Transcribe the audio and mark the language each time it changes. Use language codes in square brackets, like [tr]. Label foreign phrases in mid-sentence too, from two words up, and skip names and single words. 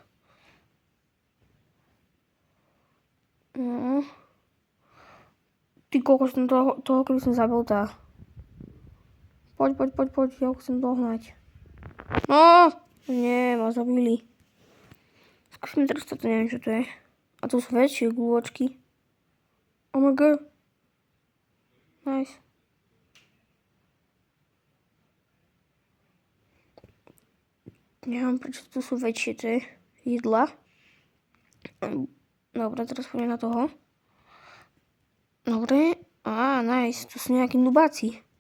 [sk] No. Ty koľko som toho keby som zabil tá. Poď, ja ho chcem dohnať. No, nie, ma zabili. Skúsim teraz toto, neviem čo to je. A to sú väčšie guľočky. [en] Oh my god. Nice. [sk] Neviem, prečo tu sú väčšie tie jedla. Dobre, teraz poďme na toho. Dobre. Nice. Tu sú nejakí nubáci.